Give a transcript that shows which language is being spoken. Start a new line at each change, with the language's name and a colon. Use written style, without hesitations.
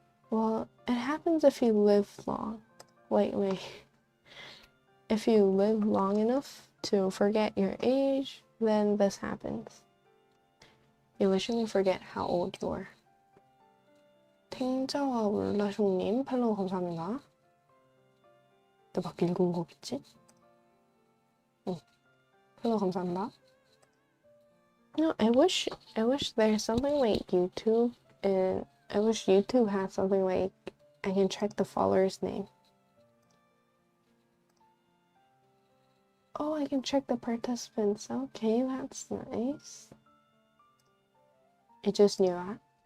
English: Well, it happens if you live long. Wait. If you live long enough to forget your age, then this happens. You literally forget how old you are.
Korean: 탱자와 울라숑님 팔로우 감사합니다. 너 막 읽은 거겠지? 응. 팔로우 감사합니다.
English: No, I wish there's something like YouTube, and I wish YouTube had something like I can check the follower's name. Oh, I can check the participants. Okay, that's nice. I just knew that.